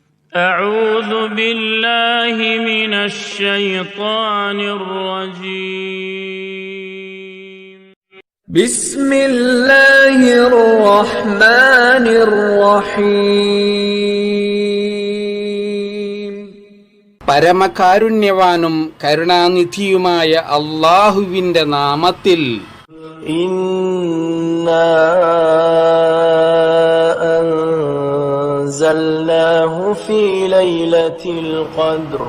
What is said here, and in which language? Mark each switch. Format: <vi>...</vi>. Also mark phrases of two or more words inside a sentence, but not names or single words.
<ar>أعوذ بالله من الشيطان الرجيم. بسم الله الرحمن الرحيم.</ar> <ml>പരമകാരുണ്യവാനും കരുണാനിധിയുമായ അല്ലാഹുവിന്റെ നാമത്തിൽ.</ml> <ar>إنا أنزلناه في ليلة القدر.</ar>